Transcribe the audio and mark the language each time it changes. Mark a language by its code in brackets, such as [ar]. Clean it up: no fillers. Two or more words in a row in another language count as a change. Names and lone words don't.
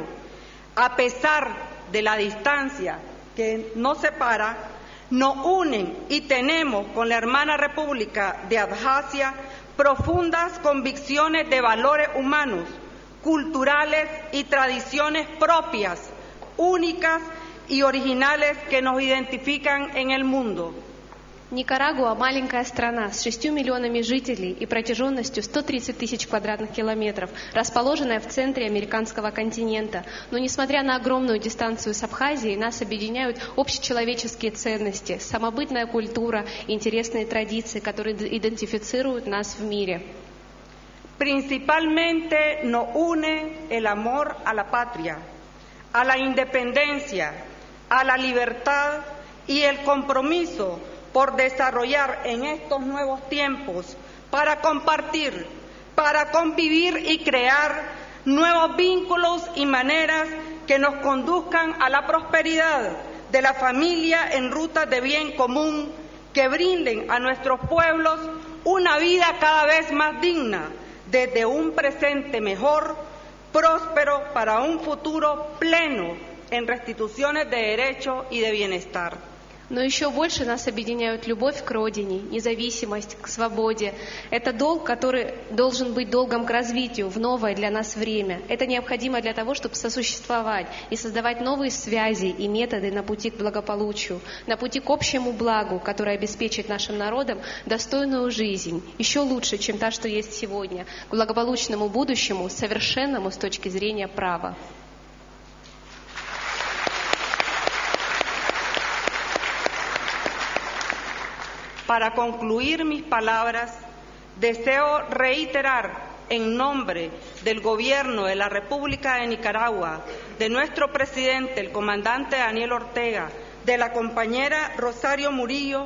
[es] A pesar de la distancia que nos separa, nos unen y tenemos con la hermana República de Abjasia profundas convicciones de valores humanos, culturales y tradiciones propias, únicas y originales que nos identifican en el mundo. [ru] Никарагуа – маленькая страна с 6 миллионами жителей и протяженностью 130 тысяч квадратных километров, расположенная в центре американского континента. Но несмотря на огромную дистанцию с Абхазией, нас объединяют общечеловеческие ценности, самобытная культура и интересные традиции, которые идентифицируют нас в мире. [es] Principalmente nos une el amor a la patria, a la independencia, a la libertad y el compromiso por desarrollar en estos nuevos tiempos, para compartir, para convivir y crear nuevos vínculos y maneras que nos conduzcan a la prosperidad de la familia en rutas de bien común que brinden a nuestros pueblos una vida cada vez más digna, desde un presente mejor, próspero para un futuro pleno en restituciones de derecho y de bienestar. [ru] Но еще больше нас объединяют любовь к родине, независимость, к свободе. Это долг, который должен быть долгом к развитию в новое для нас время. Это необходимо для того, чтобы сосуществовать и создавать новые связи и методы на пути к благополучию, на пути к общему благу, которое обеспечит нашим народам достойную жизнь, еще лучше, чем та, что есть сегодня, к благополучному будущему, совершенному с точки зрения права. [es] Para concluir mis palabras, deseo reiterar en nombre del Gobierno de la República de Nicaragua, de nuestro presidente, el comandante Daniel Ortega, de la compañera Rosario